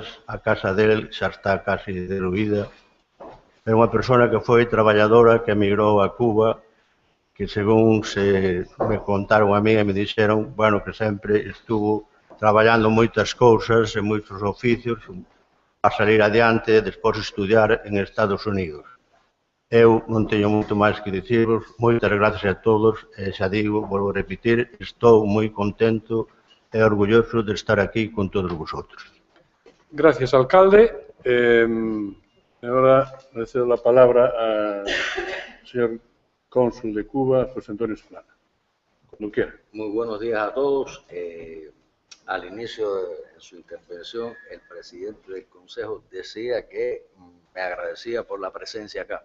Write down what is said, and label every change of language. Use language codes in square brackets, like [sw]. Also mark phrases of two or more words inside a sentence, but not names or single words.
[gl] A casa del xa está casi derruída. É unha persona que foi traballadora, que emigrou a Cuba, que [es] según se me contaron a mí [gl] e me dixeron, bueno, que sempre estuvo traballando moitas cousas e moitos oficios a salir adiante e despois estudiar en Estados Unidos. Eu non teño moito máis que dicirvos. Moitas gracias a todos e xa digo, volvo a repetir, estou moi contento e orgulloso de estar aquí con todos vosotros. [es] Gracias, alcalde. Ahora le cedo la palabra al señor cónsul de Cuba, José Antonio Solana. Cuando quiera. Muy buenos días a todos. Al inicio de su intervención, el presidente del Consejo decía que me agradecía por la presencia acá.